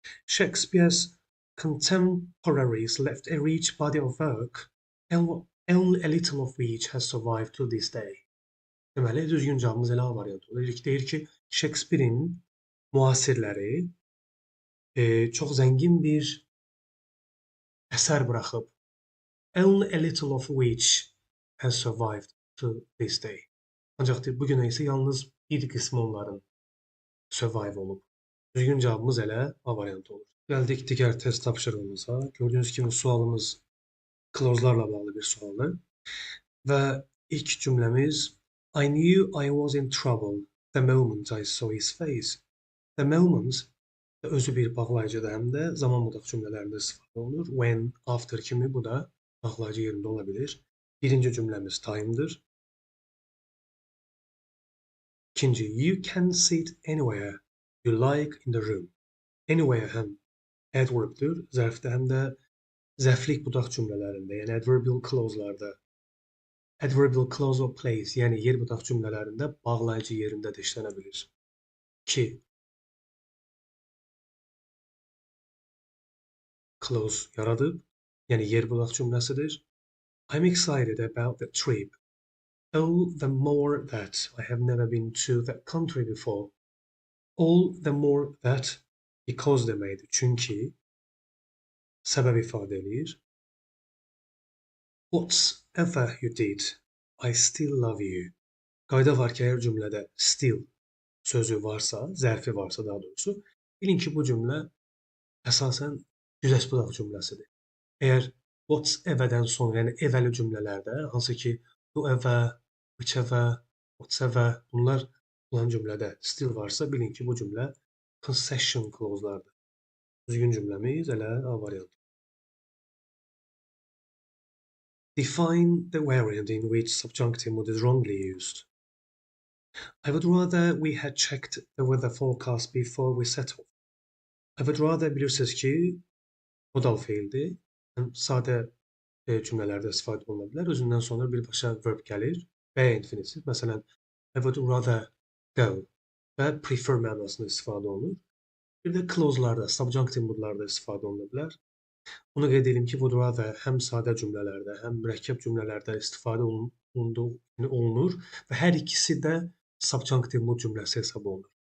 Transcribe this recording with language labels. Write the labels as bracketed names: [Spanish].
[English] Shakespeare's contemporaries left a rich body of work, and only a little of which has survived to this day. [Azerbaijani] Deməli, düzgün cavabımız elə A variantı olur. Deyir ki, Shakespeare'in müasirləri çox zəngin bir əsər buraxıb. [English] Only a little of which has survived to this day. [Azerbaijani] Ancaq bu günə isə yalnız bir qismi onların survive olub. Düzgün cavabımız elə A variantı olur. Gəldik digər test tapşırığımıza. Gördüyünüz kimi sualımız clause'larla bağlı bir sualdır. Və ilk cümləmiz [English] I knew I was in trouble the moment I saw his face. The moment [Azerbaijani] özü bir bağlayıcıdır, həm də zaman budaq cümlələrində istifadə olunur. [English] When, after [Azerbaijani] kimi bu da bağlayıcı yerində ola bilir. Birinci cümləmiz time'dır. İkinci, [English] you can sit anywhere you like in the room. [Azerbaijani] Anywhere həm adverb'dır, zərfdə, həm də zəflik budaq cümlələrində, yəni adverbial clause'larda. [English] Adverbial clause of place, [Azerbaijani] yəni yer budaq cümlələrində bağlayıcı yerində də işlənə bilir. 2. Clause yaradıb, yəni yer budaq cümləsidir. [English] I'm excited about the trip. All the more that I have never been to that country before. All the more that, because [Azerbaijani] deməkdir. Çünki səbəb ifadə edir. [English] Whatever you did, I still love you. [Azerbaijani] Qayda var ki, əgər cümlədə still sözü varsa, zərfi varsa daha doğrusu, bilin ki, bu cümlə əsasən güzəşt budaq cümləsidir. Əgər whatever-dən sonra, yəni evəli cümlələrdə, hansı ki, whoever, whichever, whatever bunlar cümlədə still varsa, bilin ki, bu cümlə possession clause-lardır. Düzgün cümləmiz elə A variantı. [English] Define the variant in which subjunctive mood is wrongly used. I would rather we had checked the weather forecast before we set off. I would rather [Azerbaijani] bilirsiniz ki, modal feildir. Sadə cümlələrdə istifadə oluna bilər. Özündən sonra birbaşa verb gəlir və ya infinitiv. Məsələn, [English] I would rather go [Azerbaijani] və prefer mənasında istifadə olunur. Bir də clause-larda, subjunctive moodlarda istifadə oluna bilər. Onu qeyd edim ki, [English] would rather [Azerbaijani] həm sadə cümlələrdə, həm mürəkkəb cümlələrdə istifadə olunur və hər ikisi də subjunctive mood cümləsi hesab olunur.